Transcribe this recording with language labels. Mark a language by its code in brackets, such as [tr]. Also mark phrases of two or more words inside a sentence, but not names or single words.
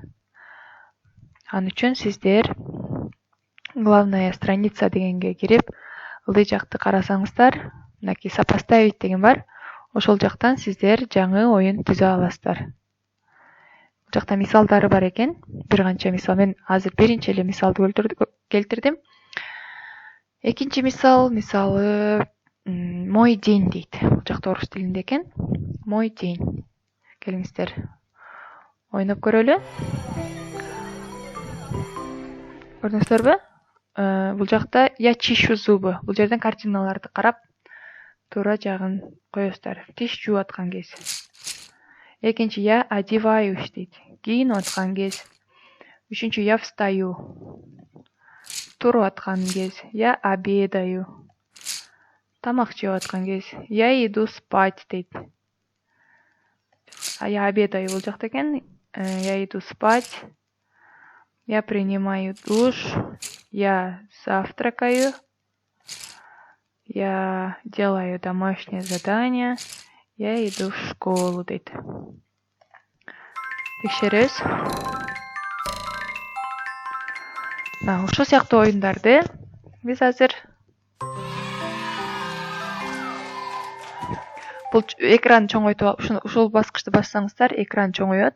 [ky] Ал үчүн сиздер [ru] главная страница [ky] дегенге кирип, ылдый жакты карасаңыздар, мынакей сопоставить деген бар. Ошол жактан сиздер жаңы оюн түзө аласыздар. Бул жакта мисалдары бар экен. Бир канча мисал. Мен азыр биринчи эле мисалды келтирдим. Экинчи мисал, мисалы, [ru] мой день дейт. [ky] Бул жакта орус тилинде экен. [ru] Мой день. [ky] Келиңиздер, ойноп көрөлү. Көрдүңүздөрбү? Бул жакта [ru] я чищу зубы. [ky] Бул жерден картиналарды карап, туура жагын коесуздар. Тиш жууп аткан кез. Экинчи, [ru] я одеваюсь [ky] дейт. Кийинип аткан кез. Үчүнчү, [ru] я встаю. [ky] Туруп аткан кез. [ru] Я обедаю. [ky] Тамак жеп аткан кез. [ru] Я иду спать дейт. Я обедаю [ky] бул жакта экен. [ru] Я иду спать. Я принимаю душ. Я завтракаю. Я делаю домашнее задание. Я иду в школу [ky] дейт. Текшеребиз. Ушул сыяктуу оюндарды биз азыр бул экран чоңойтуп, ушул баскычты бассаңыздар, экран чоңоет.